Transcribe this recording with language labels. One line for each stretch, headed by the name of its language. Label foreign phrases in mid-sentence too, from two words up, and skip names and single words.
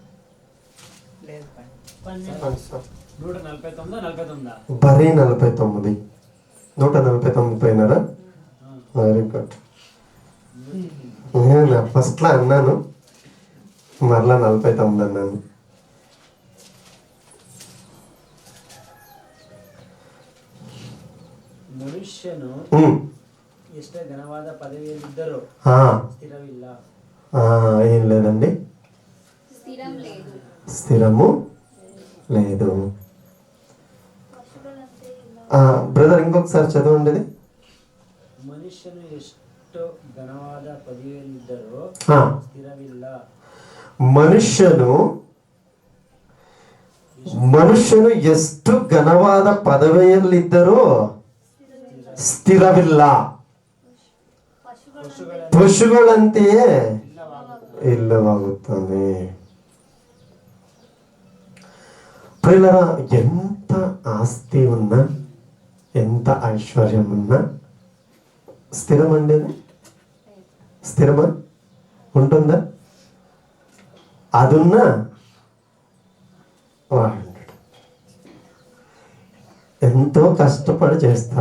Telugu: 149 పోయినారా? వెరీ గుడ్. నేను ఫస్ట్లో అన్నాను, మరలా 49 అన్నాను.
Kannada: ಮನುಷ್ಯನು ಎಷ್ಟೇ ಘನವಾದ ಪದವಿಯಲ್ಲಿದ್ದರೂ ಸ್ಥಿರವಿಲ್ಲ.
Telugu: ఏం లేదండి, స్థిరము లేదు. బ్రదర్ ఇంకొకసారి చదవండి ఇది.
Kannada: ಮನುಷ್ಯನು ಎಷ್ಟು ಘನವಾದ ಪದವಿಯಲ್ಲಿದ್ದರೂ ಸ್ಥಿರವಿಲ್ಲ. ಮನುಷ್ಯನು ಎಷ್ಟು ಘನವಾದ ಪದವಿಯಲ್ಲಿದ್ದರೂ ಸ್ಥಿರವಿಲ್ಲ. ಪಶುಗಳಂತೆಯೇ ಇಲ್ಲವಾಗುತ್ತಾನೆ.
Telugu: ప్రియులారా, ఎంత ఆస్తి ఉన్నా, ఎంత ఐశ్వర్యం ఉన్నా స్థిరమండి. స్థిరమా ఉంటుందా? అదున్నా వాడు ఎంతో కష్టపడి చేస్తారు.